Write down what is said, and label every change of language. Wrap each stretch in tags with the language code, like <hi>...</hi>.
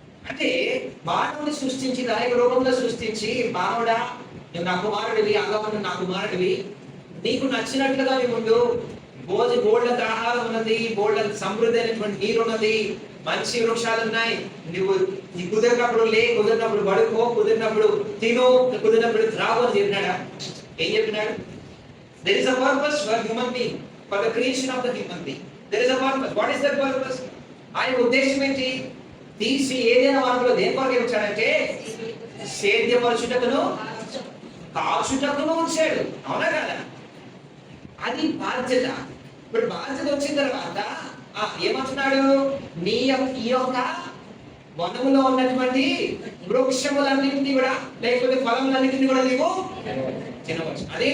<te>అంటే మానవుని సృష్టించి దాని రూపంలో సృష్టించి, మానవుడా నువ్వు నా కుమారుడివి, ఆదాము నా కుమారుడివి, నీకు నచ్చినట్లుగా నీవు ఉండు, బోల్డంత ఆహారం ఉన్నది, బోల్డంత సమృద్ధి అయినటువంటి నీరు ఉన్నది, మంచి వృక్షాలు ఉన్నాయి, నువ్వు కుదిరినప్పుడు లే, కుదిరినప్పుడు పడుకో, కుదిరినప్పుడు తిను, కుదిరినప్పుడు త్రాగు అని చెప్పినాడా? ఏం చెప్పినాడు?</te> <en>There is a purpose for human being, for the creation of the human being. There is a purpose. What is that purpose?</en> <te>ఆయన ఉద్దేశం ఏంటి? తీసి ఏదైనా వాటిలో దేని కొరకు ఉంచాడంటే సేద్యపరచుటకును కాచుటకును ఉంచాడు. అవునా కదా? అది బాధ్యత. ఇప్పుడు బాధ్యత వచ్చిన తర్వాత ఏమంటున్నాడు? ఈ యొక్క వనములో ఉన్నటువంటి వృక్షములన్నింటినీ కూడా, లేకపోతే ఫలములన్నింటినీ కూడా నీవు తినవచ్చు.</te>